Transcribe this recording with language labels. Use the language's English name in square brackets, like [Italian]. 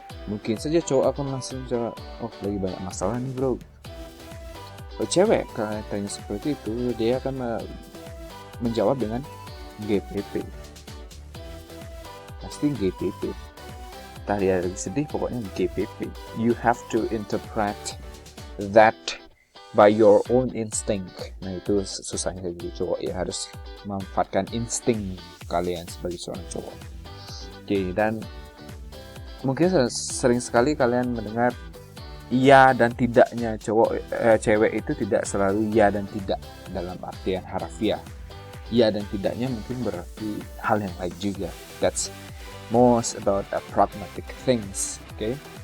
[Indonesian] Mungkin saja cowok akan langsung jawab, lagi banyak masalah nih bro. Kalau cewek, kalau tanya seperti itu, dia akan menjawab dengan GPP. Pasti GPP. Entah dia lagi sedih, pokoknya GPP. [English] You have to interpret that by your own instinct. [Indonesian] Nah, itu susahnya jadi cowok ya, harus memanfaatkan insting kalian sebagai seorang cowok. Oke, dan mungkin sering sekali kalian mendengar iya dan tidaknya cewek itu tidak selalu iya dan tidak dalam artian harafiah. Iya dan tidaknya mungkin berarti hal yang lain juga. [English] That's most about pragmatic things. Okay.